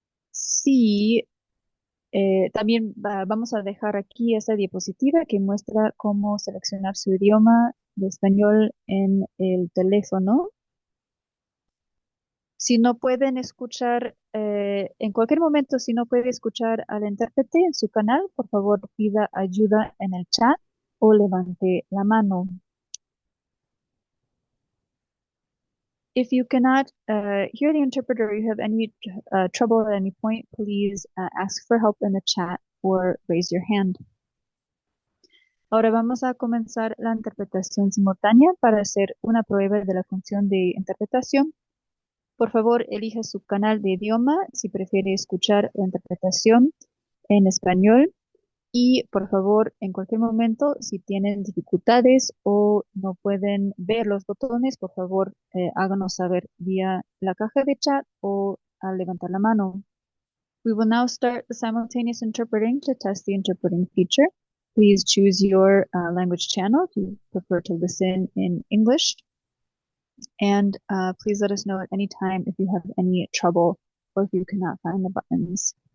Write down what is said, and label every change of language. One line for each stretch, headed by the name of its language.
Spanish: Sí, también vamos a dejar aquí esta diapositiva que muestra cómo seleccionar su idioma de español en el teléfono. Si no pueden escuchar, en cualquier momento, si no puede escuchar al intérprete en su canal, por favor pida ayuda en el chat o levante la mano.
English: If you cannot hear the interpreter or you have any trouble at any point, please ask for help in the chat or raise your hand.
Spanish: Ahora vamos a comenzar la interpretación simultánea para hacer una prueba de la función de interpretación. Por favor, elija su canal de idioma si prefiere escuchar la interpretación en español. Y por favor, en cualquier momento, si tienen dificultades o no pueden ver los botones, por favor, háganos saber vía la caja de chat o al levantar la mano.
English: We will now start the simultaneous interpreting to test the interpreting feature. Please choose your language channel if you prefer to listen in English. And please let us know at any time if you have any trouble or if you cannot find the buttons.